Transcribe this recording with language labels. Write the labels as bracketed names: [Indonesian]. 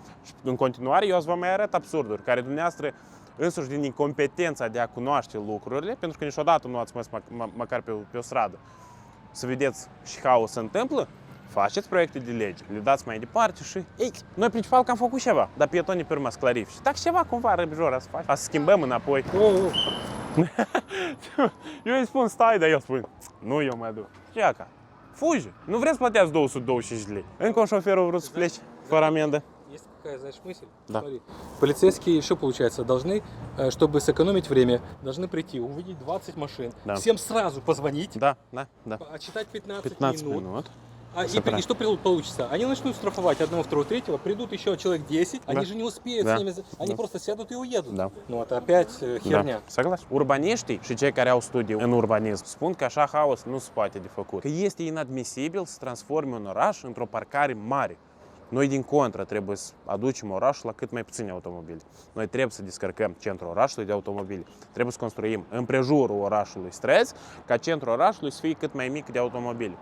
[Romanian] Și în continuare, eu vă mai arăt absurduri, care dumneavoastră însuși din incompetența de a cunoaște lucrurile, pentru că niciodată nu ați mers măcar pe o stradă, să vedeți și haos se întâmplă, faceți proiecte de lege, le dați mai departe și, ei, noi principal că am făcut ceva, dar pietonii pe urmă să clarifice. Dacă ceva cumva răbjor să faci, să schimbăm înapoi. Eu îi spun stai, dar el spune, nu, eu mă duc. Ce aca? Fugi! Nu vreți să plăteați 225 de lei. Încă un șofer a vrut să plece fără amendă. [Russian] Есть какая, знаешь, мысль? Да. Смотри, полицейские, что получается, должны, чтобы сэкономить время, должны прийти, увидеть 20 машин, Да. всем сразу позвонить, Да. отчитать 15 15 минут. минут. И что получится? Они начнут штрафовать одного, второго, третьего, придут еще человек 10, они же не успеют Да. с ними, они Да. просто сядут и уедут. Да. Ну это опять херня. [Romanian] Da, [Russian] согласен. [Romanian] Urbaniștii și cei care au studii în urbanism spun că așa haos nu se poate de făcut. Că este inadmisibil să transformi un oraș într-o parcare mare. Noi, din contră, trebuie să aducem orașul la cât mai puține automobile. Noi trebuie să descărcăm centrul orașului de automobile. Trebuie să construim împrejurul orașului străzi, ca centrul orașului să fie cât mai mic de automobile.